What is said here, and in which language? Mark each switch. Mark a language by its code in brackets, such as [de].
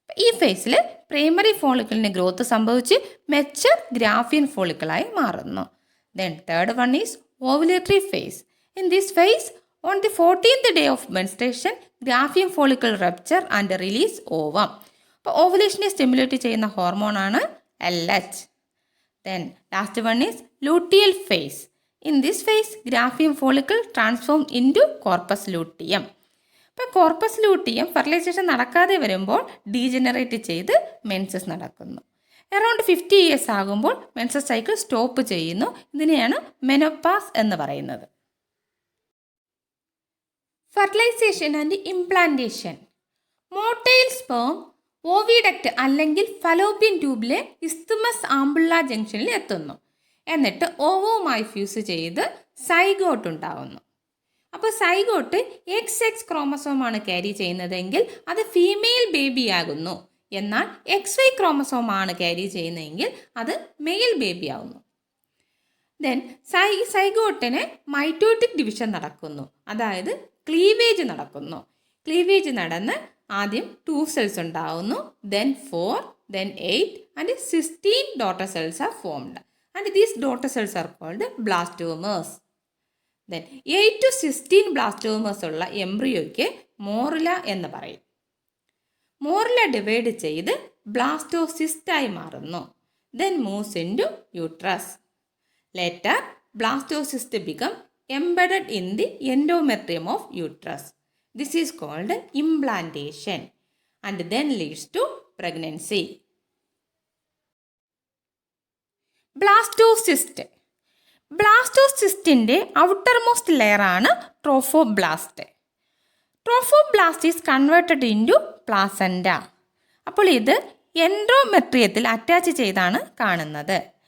[ml] ഈ ഫേസിൽ primary ഫോളിക്കിളിന് growth സംഭവിച്ച് മെച്ചർ ഗ്രാഫിയൻ ഫോളിക്കിളായി മാറുന്നു. [en] Then third one is ovulatory phase. In this phase on the 14th day of menstruation Graafian follicle rupture and release ovum. [ml] അപ്പോൾ ഓവുലേഷനെ stimulate ചെയ്യുന്ന ഹോർമോണാണ് LH. [en] Then last one is luteal phase. In this phase, Graafian follicle transformed into corpus luteum. [ml] അപ്പോൾ corpus luteum fertilisation നടക്കാതെ വരുമ്പോൾ degenerate ചെയ്ത് menses നടക്കുന്നു. Around 50 years ആകുമ്പോൾ menses cycle stop ചെയ്യുന്നു. ഇതിനെയാണ് മെനോപാസ് എന്ന് പറയുന്നത്. Fertilisation and implantation. Motile sperm oviduct അല്ലെങ്കിൽ ഫലോപ്പിയൻ ട്യൂബിലെ ഇസ്തുമസ് ആംബുള്ള ജംഗ്ഷനിൽ എത്തുന്നു. എന്നിട്ട് ഓവവുമായി ഫ്യൂസ് ചെയ്ത് സൈഗോട്ട് ഉണ്ടാകുന്നു. അപ്പോൾ സൈഗോട്ട് XX ക്രോമസോമാണ് ക്യാരി ചെയ്യുന്നതെങ്കിൽ അത് ഫീമെയിൽ ബേബി ആകുന്നു. എന്നാൽ XY ക്രോമസോമാണ് ക്യാരി ചെയ്യുന്നതെങ്കിൽ അത് മെയിൽ ബേബി ആകുന്നു. ദെൻ സൈഗോട്ടിന് മൈറ്റോട്ടിക് ഡിവിഷൻ നടക്കുന്നു, അതായത് ക്ലീവേജ് നടക്കുന്നു. ക്ലീവേജ് നടന്ന് ആദ്യം 2 cells ഉണ്ടാവുന്നു, [en] then 4, then 8 and 16 daughter cells are formed and these daughter cells are called blastomeres. [ml] Then 8 to 16 ബ്ലാസ്റ്റോമേഴ്സ് ഉള്ള എംബ്രിയോയ്ക്ക് മോറില എന്ന് പറയും. മോറില ഡിവൈഡ് ചെയ്ത് ബ്ലാസ്റ്റോസിസ്റ്റായി മാറുന്നു. [en] Then moves into uterus. Later blastocyst become embedded in the endometrium of uterus. This is called implantation and then leads to pregnancy. Blastocyst. [ml] ബ്ലാസ്റ്റോസിസ്റ്റിൻ്റെ outermost ലെയറാണ് trophoblast. [en] Trophoblast is converted into placenta. [ml] അപ്പോൾ ഇത് എൻഡോമെട്രിയത്തിൽ attach ചെയ്താണ് കാണുന്നത്.